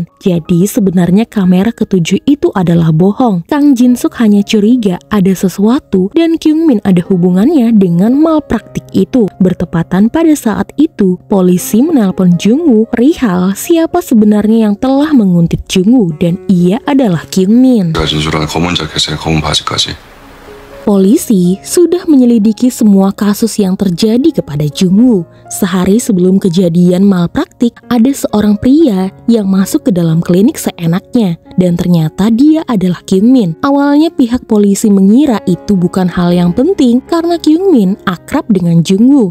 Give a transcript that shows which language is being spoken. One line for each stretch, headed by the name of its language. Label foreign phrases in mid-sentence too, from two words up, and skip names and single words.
Indonesian: Jadi sebenarnya kamera ketujuh itu adalah bohong. Kang Jin-suk hanya curiga ada sesuatu dan Kyungmin ada hubungannya dengan malpraktik itu. Bertepatan pada saat itu, polisi menelpon Jungwoo perihal siapa sebenarnya yang telah menguntit Jungwoo dan ia adalah Kyungmin.
Korean: 진술한 검은 자켓에 검은 바지까지
Indonesian: Polisi sudah menyelidiki semua kasus yang terjadi kepada Jungwoo. Sehari sebelum kejadian malpraktik, ada seorang pria yang masuk ke dalam klinik seenaknya. Dan ternyata dia adalah Kyungmin. Awalnya pihak polisi mengira itu bukan hal yang penting karena Kyungmin akrab dengan Jungwoo.